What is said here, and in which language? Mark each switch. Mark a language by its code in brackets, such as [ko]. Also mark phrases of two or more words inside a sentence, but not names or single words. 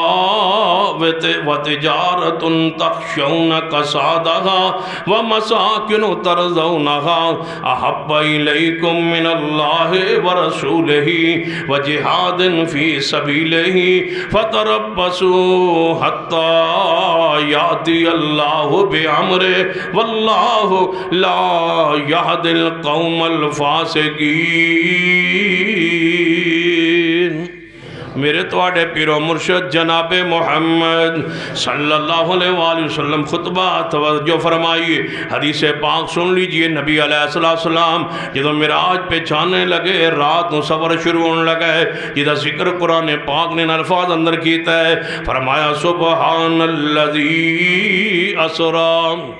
[ar] وتجارت تخشون کسادها ومساکن ترضونها احب الیکم من اللہ ورسولہ وجہاد فی سبیلہ فتربصوا حتی یاتی اللہ بامرہ واللہ لا یہدی القوم الفاسقین۔ [pa] میرے تواڈے [ur] پیرو مرشد جناب محمد [ar] صلی اللہ علیہ وآلہ وسلم [ur] خطبہ توجہ فرمائیے، حدیث پاک سن لیجئے۔ [pa] نبی [ar] علیہ السلام [pa] جدو معراج پہ جانے لگے، رات نو سفر شروع ہونے لگا ہے، جدہ ذکر قرآن پاک نے الفاظ اندر کیتا ہے، فرمایا [ar] سبحان الذی اسرا۔